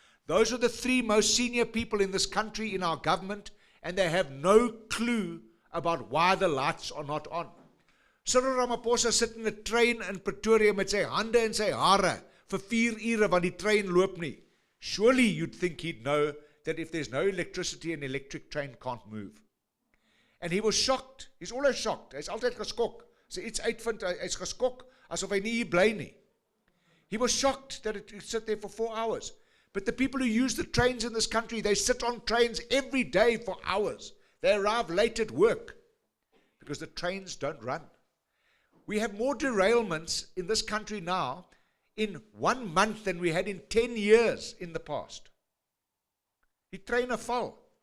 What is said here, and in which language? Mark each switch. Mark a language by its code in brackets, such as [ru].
[en] Those are the 3 most senior people in this country, in our government, and they have no clue about why the lights are not on. [af] Cyril Ramaphosa sit in 'n trein in Pretoria met sy hande en sy hare vir 4 ure want die trein loop nie. [en] Surely you'd think he'd know that if there's no electricity, an electric train can't move. And he was shocked. He's always shocked. [af] Hy's altyd geskok. As hy iets uitvind, hy's geskok asof hy nie hier bly nie. [en] He was shocked that it sit there for 4 hours. But the people who use the trains in this country, they sit on trains every day for hours. They arrive late at work because the trains don't run. We have more derailments in this country now in 1 month than we had in 10 years in the past. [af] Die treine val.